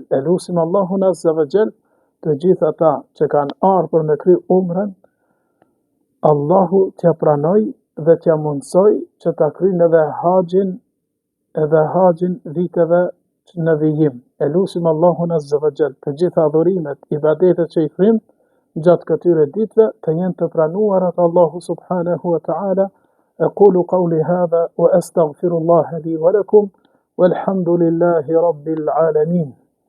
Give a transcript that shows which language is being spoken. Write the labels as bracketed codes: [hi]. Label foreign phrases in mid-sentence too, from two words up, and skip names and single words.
[sq] Elusim Allahun [ar] عز وجل [sq] të gjithë ata që kanë ardhur me kry umrën, Allahu t'ja pranoj dhe t'ja mundsoj që ta kryjnë edhe haxhin viteve në vijim. Elusim Allahun [ar] عز وجل [sq] të gjitha adhurimet, ibadetet që i kryjmë gjatë këtyre ditëve të jenë të pranuara të Allahu [ar] سبحانه وتعالى. أقول قولي هذا وأستغفر الله لي ولكم والحمد لله رب العالمين.